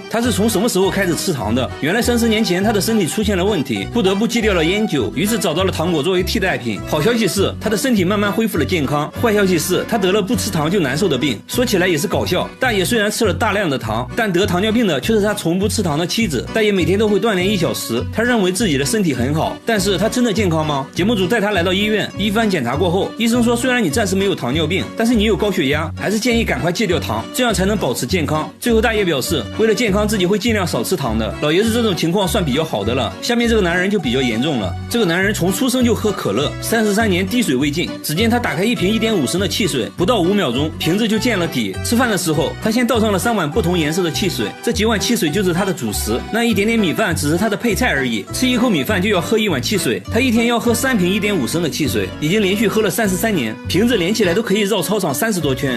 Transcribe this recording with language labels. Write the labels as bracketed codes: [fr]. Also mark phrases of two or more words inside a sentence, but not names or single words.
[zh] 他是從什麼時候開始吃糖的？原來30年前他的身體出現了問題，不得不戒掉了菸酒，於是找到了糖果作為替代品。好消息是他的身體慢慢恢復了健康，壞消息是他得了不吃糖就难受的病。說起来也是搞笑，大爺雖然吃了大量的糖，但得糖尿病的却是他从不吃糖的妻子。大爺每天都會鍛鍊1小時，他認為自己的身體很好，但是他真的健康嗎？節目組帶他來到醫院，一番檢查過後，醫生說雖然你暫時沒有糖尿病，但是你有高血壓，還是建議趕快戒掉糖，這樣才能保持健康。最後大爺表示，為了健康自己會盡量少吃糖的。老爺子這種情況算比較好的了，下面這個男人就比較嚴重了。這個男人從出生就喝可樂，33年滴水未進。只見他打開一瓶1.5升的汽水，不到5秒鐘，瓶子就見了底。吃飯的時候，他先倒上了3碗不同顏色的汽水，這幾碗汽水就是他的主食，那一點點米飯只是他的配菜而已。吃一口米飯就要喝1碗汽水，他一天要喝3瓶1.5升的汽水，已經連續喝了33年，瓶子連起來都可以繞操場30多圈。